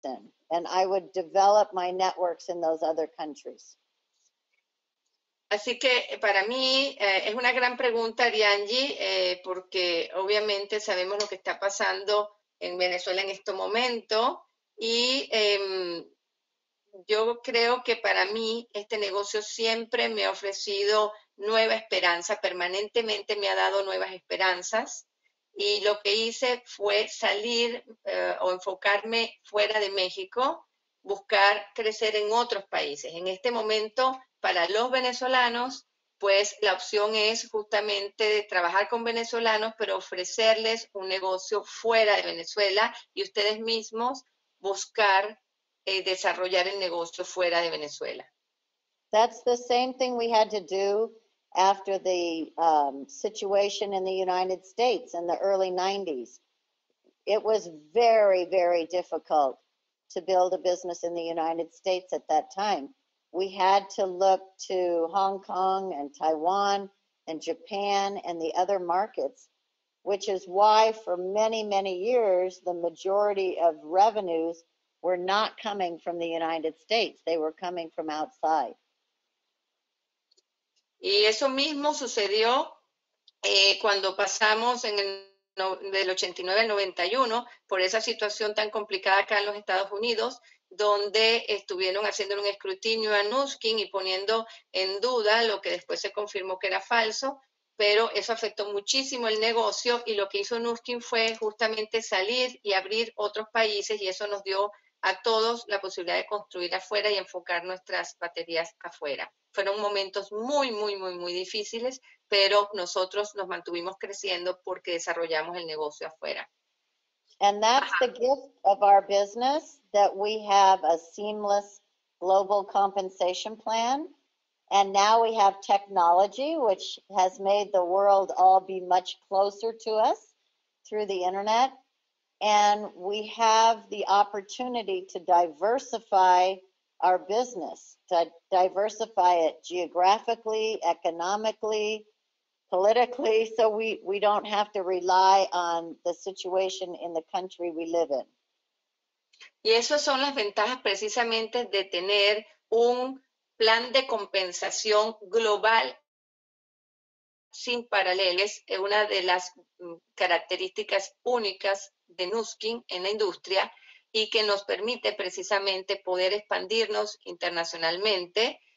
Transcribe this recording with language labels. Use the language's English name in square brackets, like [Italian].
[English] in, and I would develop my networks in those other countries. [Spanish] Así que para mí es una gran pregunta, Ariangi, porque obviamente sabemos lo que está pasando en Venezuela en este momento y yo creo que para mí este negocio siempre me ha ofrecido nueva esperanza, permanentemente me ha dado nuevas esperanzas y lo que hice fue salir o enfocarme fuera de México, buscar crecer en otros países. En este momento, para los venezolanos, pues la opción es justamente trabajar con venezolanos, pero ofrecerles un negocio fuera de Venezuela y ustedes mismos buscar desarrollar el negocio fuera de Venezuela. [English] That's the same thing we had to do after the situation in the United States in the early 90s. It was very, very difficult to build a business in the United States at that time. We had to look to Hong Kong and Taiwan and Japan and the other markets, which is why for many, many years, the majority of revenues were not coming from the United States. They were coming from outside. [Spanish] Y eso mismo sucedió cuando pasamos del 89 al 91 por esa situación tan complicada acá en los Estados Unidos, donde estuvieron haciendo un escrutinio a Nuskin y poniendo en duda lo que después se confirmó que era falso, pero eso afectó muchísimo el negocio y lo que hizo Nuskin fue justamente salir y abrir otros países y eso nos dio a todos la posibilidad de construir afuera y enfocar nuestras baterías afuera. Fueron momentos muy, muy, muy, muy difíciles, pero nosotros nos mantuvimos creciendo porque desarrollamos el negocio afuera. [English] And that's the gift of our business, that we have a seamless global compensation plan. And now we have technology, which has made the world all be much closer to us through the internet. And we have the opportunity to diversify our business, to diversify it geographically, economically, politically, so we don't have to rely on the situation in the country we live in. [Spanish] Y esas son las ventajas precisamente de tener un plan de compensación global sin paralelos. Es una de las características únicas de Nuskin en la industria y que nos permite precisamente poder expandirnos internacionalmente.